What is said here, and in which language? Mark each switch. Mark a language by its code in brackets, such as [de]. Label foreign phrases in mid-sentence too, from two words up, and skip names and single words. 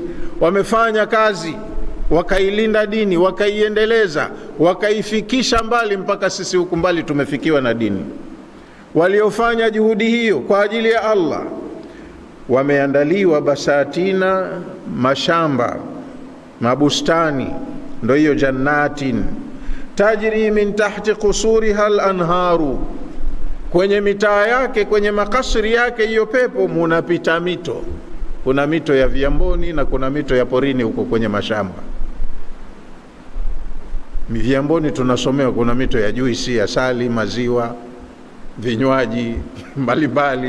[sw] Wamefanya kazi, wakailinda dini, wakaiendeleza, wakaifikisha mbali mpaka sisi huku mbali tumefikiwa na dini. Waliofanya juhudi hiyo kwa ajili ya Allah wameandaliwa basatina, mashamba, mabustani, ndio hiyo jannatin. [ar] تجري من تحت قصورها الأنهار, [sw] kwenye mitaa yake, kwenye makasri yake hiyo pepo munapita mito. Kuna mito ya viamboni na kuna mito ya porini huko kwenye mashamba. Viamboni tunasomewa kuna mito ya juisi, asali, maziwa, vinywaji mbalimbali.